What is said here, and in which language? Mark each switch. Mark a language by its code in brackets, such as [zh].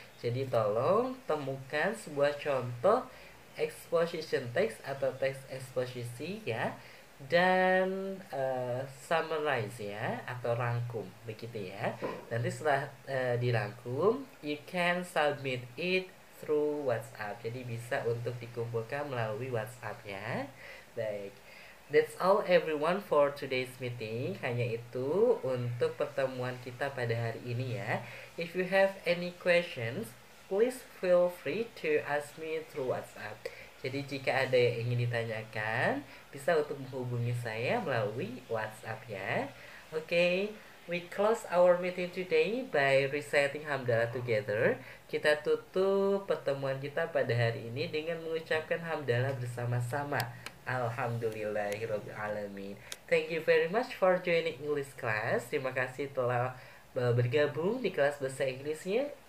[id] Jadi tolong temukan sebuah contoh exposition text atau teks eksposisi ya, dan summarize ya atau rangkum begitu ya. Nanti setelah dirangkum, [en] you can submit it through WhatsApp. [id] Jadi bisa untuk dikumpulkan melalui WhatsApp ya. Baik. [en] That's all everyone for today's meeting. [id] Hanya itu untuk pertemuan kita pada hari ini ya. [en] If you have any questions, please feel free to ask me through WhatsApp. [id] Jadi jika ada yang ingin ditanyakan, bisa untuk menghubungi saya melalui WhatsApp ya. [en] Okay, we close our meeting today by reciting hamdalah together. [id] Kita tutup pertemuan kita pada hari ini dengan mengucapkan hamdalah bersama-sama. [ar] Alhamdulillahirrabbilalamin. [en] Thank you very much for joining English class. [id] Terima kasih telah bergabung di kelas bahasa Inggrisnya.